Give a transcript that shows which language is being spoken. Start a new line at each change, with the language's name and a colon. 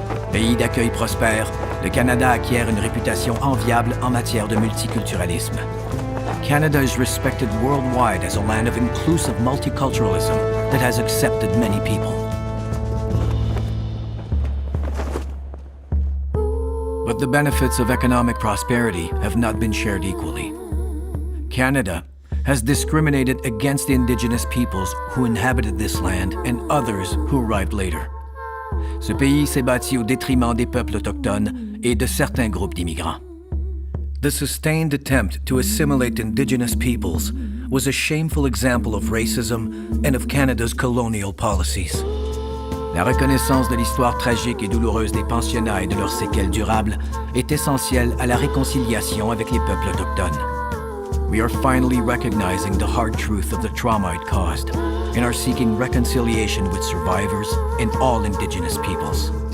French: Pays d'accueil prospère, le Canada acquiert une réputation enviable en matière de multiculturalisme.
English: Canada is respected worldwide as a land of inclusive multiculturalism that has accepted many people. But the benefits of economic prosperity have not been shared equally. Canada has discriminated against the indigenous peoples who inhabited this land and others who arrived later.
French: Ce pays s'est bâti au détriment des peuples autochtones et de certains groupes d'immigrants.
English: The sustained attempt to assimilate indigenous peoples was a shameful example of racism and of Canada's colonial policies.
French: La reconnaissance de l'histoire tragique et douloureuse des pensionnats et de leurs séquelles durables est essentielle à la réconciliation avec les peuples autochtones.
English: We are finally recognizing the hard truth of the trauma it caused and are seeking reconciliation with survivors and all indigenous peoples.